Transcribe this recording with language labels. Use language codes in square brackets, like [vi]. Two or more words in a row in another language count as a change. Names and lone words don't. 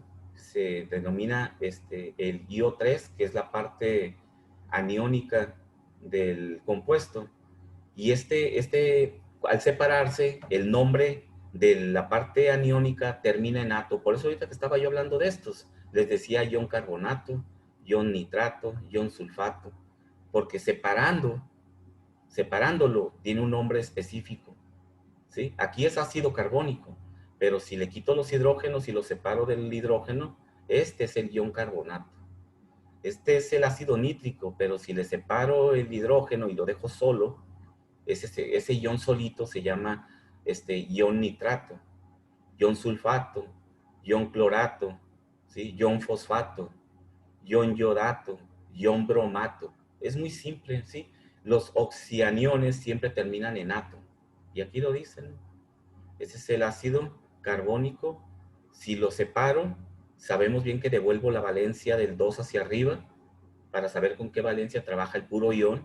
[es] Se denomina el IO3, que es la parte aniónica del compuesto. Y al separarse, el nombre de la parte aniónica termina en ato. Por eso ahorita que estaba yo hablando de estos, les decía ion carbonato, ion nitrato, ion sulfato, porque separándolo tiene un nombre específico, ¿sí? Aquí es ácido carbónico, pero si le quito los hidrógenos y los separo del hidrógeno, este es el ion carbonato. Este es el ácido nítrico, pero si le separo el hidrógeno y lo dejo solo, ese ion solito se llama ion nitrato, ion sulfato, ion clorato, ¿sí? Ion fosfato, ion yodato, ion bromato. Es muy simple, ¿sí? Los oxianiones siempre terminan en ato. Y aquí lo dicen, ¿no? Ese es el ácido carbónico. Si lo separo, sabemos bien que devuelvo la valencia del 2 hacia arriba para saber con qué valencia trabaja el puro ion.